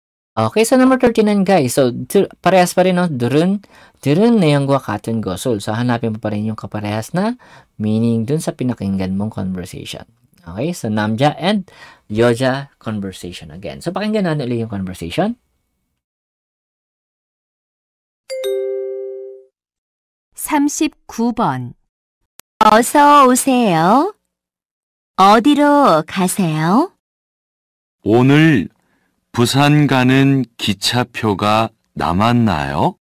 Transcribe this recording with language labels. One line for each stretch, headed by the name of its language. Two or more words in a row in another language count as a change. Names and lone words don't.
English: Okay, so number 39 guys. So
Filipino: parehas pa rin no.
Korean: Durun 내용과 같은 것을.
Filipino: So hanapin mo pa rin yung kaparehas na meaning dun sa pinakinggan mong conversation.
English: Okay, so 남자 and 여자 conversation again.
Filipino: So pakinggan natin ulit yung conversation.
Korean: 39번. 어서 오세요. 어디로 가세요? 오늘 부산 가는 기차표가 남았나요?